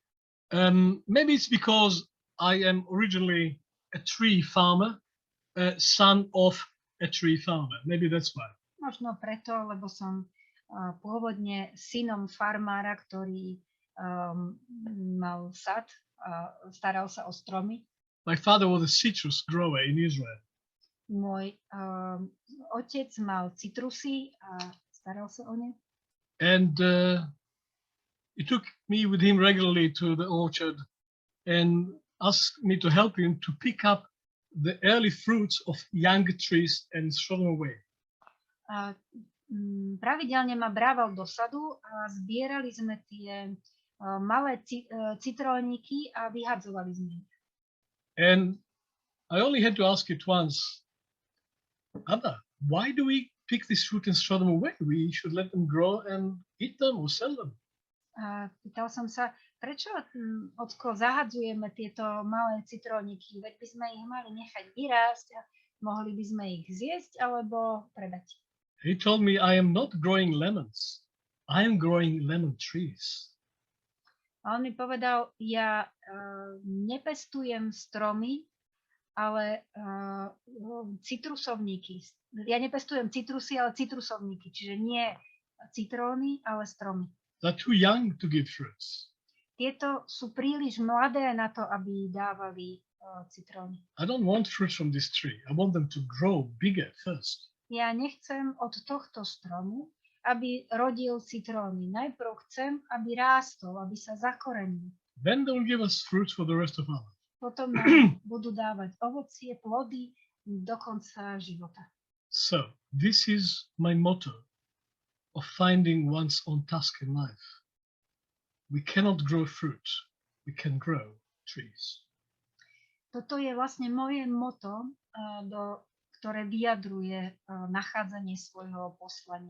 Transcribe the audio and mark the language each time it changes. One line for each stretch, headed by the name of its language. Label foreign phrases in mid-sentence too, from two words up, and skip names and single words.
English: Maybe it's because I am originally a tree farmer, son of a tree farmer. Maybe that's why.
Slovak: Možno preto, lebo som pôvodne synom farmára, ktorý mal sad a staral sa o stromy.
English: My father was a citrus grower in Israel.
Slovak: Môj otec mal citrusy a staral sa o ne.
English: And he took me with him regularly to the orchard and asked me to help him to pick up the early fruits of young trees and throw them away.
Slovak: Pravidelne ma brával do sadu a zbierali sme tie malé citróniky a vyhadzovali sme ich.
English: And I only had to ask it once, Ada, why do we pick this fruit and throw them away? We should let them grow and eat them or sell them.
Slovak: A pýtal som sa, prečo, ocko, zahadzujeme tieto malé citróniky? Veď by sme ich mali nechať vyrásť a mohli by sme ich zjesť alebo predať.
English: He told me, I am not growing lemons. I am growing lemon trees.
Slovak: A on mi povedal, ja nepestujem stromy, ale citrusovníky. Ja nepestujem citrusy, ale citrusovníky. Čiže nie citróny, ale stromy.
English: They're too young to give fruits.
Slovak: Tieto sú príliš mladé na to, aby dávali citróny.
English: I don't want fruits from this tree. I want them to grow bigger first.
Slovak: Ja nechcem od tohto stromu, aby rodil citróny. Najprv chcem, aby rástol, aby sa zakorenil.
English: Then they will give us fruits for the rest of our life.
Slovak: Potom nám budú dávať ovocie, plody do konca života.
English: So, this is my motto of finding one's own task in life. We cannot grow fruit. We can grow trees.
Slovak: Toto je vlastne moje motto, ktoré vyjadruje nachádzanie svojho poslania.